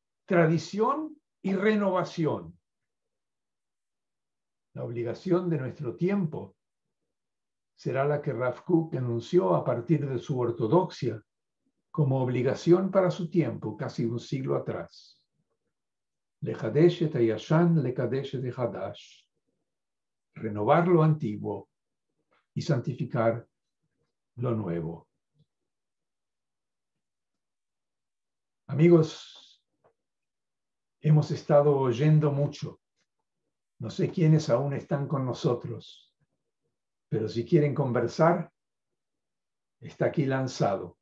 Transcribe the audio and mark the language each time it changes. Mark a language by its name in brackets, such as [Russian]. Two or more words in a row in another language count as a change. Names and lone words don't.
[Spanish] Tradición y renovación. La obligación de nuestro tiempo será la que Rav Kook enunció a partir de su ortodoxia como obligación para su tiempo, casi un siglo atrás. [Hebrew] לחדש את הישן, לקדש את החדש. [Spanish] Renovar lo antiguo y santificar lo nuevo. Amigos, hemos estado oyendo mucho. No sé quiénes aún están con nosotros, pero si quieren conversar, está aquí lanzado.